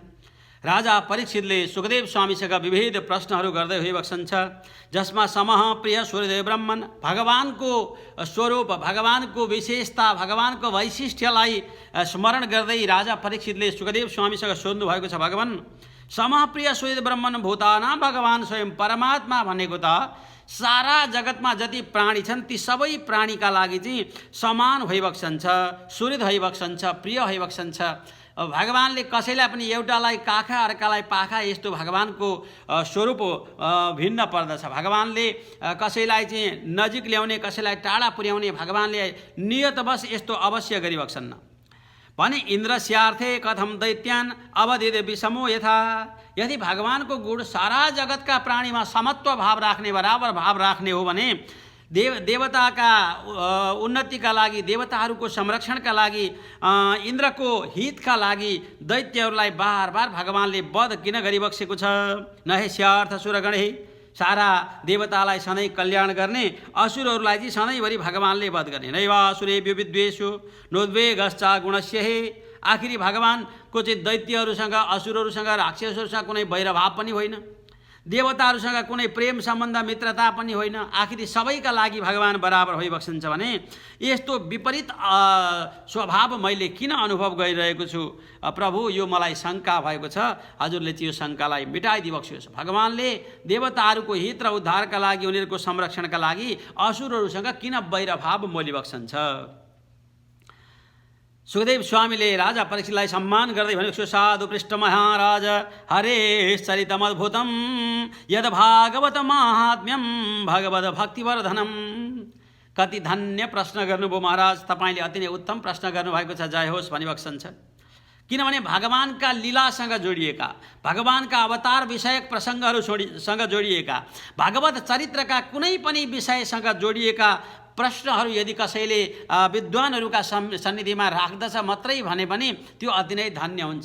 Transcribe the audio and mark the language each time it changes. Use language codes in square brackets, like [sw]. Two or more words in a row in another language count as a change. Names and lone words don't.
[ne] राजा परीक्षितले सुखदेव स्वामीसँग विविध प्रश्नहरू गर्दै होइबक्सन्छ, जसमा [sa] समः प्रिय सूर्यदेव ब्रह्मन, [ne] भगवानको स्वरूप, भगवानको विशेषता, भगवानको वैशिष्ट्यलाई स्मरण गर्दै राजा परीक्षितले सुखदेव स्वामीसँग सोध्नु भएको छ, भगवान [sa] समः प्रिय सूर्यदेव ब्रह्मन भूताना [ne] भगवान स्वयं परमात्मा भनेको त सारा जगतमा जति प्राणी छन् ती सबै प्राणीका लागि चाहिँ समान होइबक्सन्छ, सूर्य होइबक्सन्छ, प्रिय होइबक्सन्छ। भगवानले कसैलाई पनि एउटालाई काखा अर्कालाई पाखा यस्तो भगवानको स्वरूप भिन्न पर्दछ। भगवानले कसैलाई चाहिँ नजिक ल्याउने, कसैलाई टाढा पुर्याउने भगवानले नियतवश यस्तो अवश्य गरिबक्सन्न। [sa] भने इन्द्रस्यार्थे कथम दैत्यान अवधिद विषमो यथा, [ne] यदि भगवानको गुण सारा जगतका प्राणीमा समत्व भाव राख्ने, बराबर भाव राख्ने हो भने देवताका उन्नतिका लागि, देवताहरूको संरक्षणका लागि, इन्द्रको हितका लागि दैत्यहरूलाई बार बार भगवानले वध किन गरिबक्सेको छ। [sa] नहेस्यार्थ सुरगणे, [ne] सारा देवतालाई सधैँ कल्याण गर्ने, असुरहरूलाई चाहिँ सधैँभरि भगवानले वध गर्ने। [sa] नैवासुरेभ्यो विद्वेषो नोद्वेगश्चा गुणस्य हे, [ne] आखिरी भगवानको चाहिँ दैत्यहरूसँग, असुरहरूसँग, राक्षसहरूसँग कुनै वैरभाव पनि होइन, देवताहरूसँग कुनै प्रेम सम्बन्ध मित्रता पनि होइन, आखिरी सबैका लागि भगवान बराबर होइबक्सन्छ। भने यस्तो विपरीत स्वभाव मैले किन अनुभव गरिरहेको छु प्रभु, यो मलाई शङ्का भएको छ, हजुरले चाहिँ यो शङ्कालाई मिटाइदिबक्सियोस्। भगवानले देवताहरूको हित र उद्धारका लागि, उनीहरूको संरक्षणका लागि असुरहरूसँग किन वैरभाव मोलिबक्सन्छ। सुखदेव स्वामीले राजा परीक्षितलाई सम्मान गर्दै भनेको, [sa] साधु पृष्ठ महाराज हरे चरितमद्भुतम यद भागवत महात्म्यम भगवत भक्तिवर्धनम। [ne] कति धन्य प्रश्न गर्नुभयो महाराज, तपाईँले अति नै उत्तम प्रश्न गर्नुभएको छ, जय होस् भनिबक्सन्छ। किनभने भगवानका लीलासँग जोडिएका, भगवानका अवतार विषयक प्रसङ्गहरूसँग जोडिएका, भगवत चरित्रका कुनै पनि विषयसँग जोडिएका प्रश्नहरू यदि कसैले विद्वानहरूका सन्निधिमा राख्दछ मात्रै भने पनि त्यो अति नै धन्य हुन्छ।